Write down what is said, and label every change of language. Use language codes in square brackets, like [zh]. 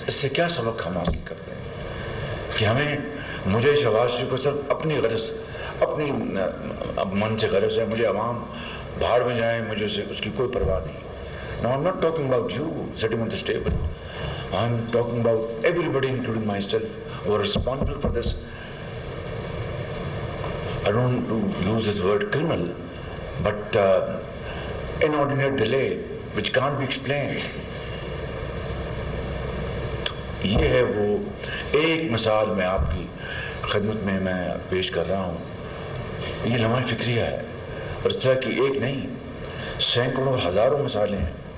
[ur] اس سے کیا سبق ہم حاصل کرتے ہیں کہ ہمیں, مجھے شہباز شریف کو صرف اپنی غرض, اپنی من سے غرض ہے, مجھے عوام بھاڑ میں جائیں, مجھے اس کی کوئی پرواہ نہیں. [en] Now I'm not talking about you sitting on this table. I'm talking about everybody, including myself, who are responsible for this. I don't use this word criminal, but inordinate delay which can't be explained. [ur] یہ ہے وہ ایک مثال میں آپ کی خدمت میں پیش کر رہا ہوں. یہ لمحہ فکریہ ہے, اور اس طرح کی ایک نہیں, سینکڑوں ہزاروں مثالیں ہیں.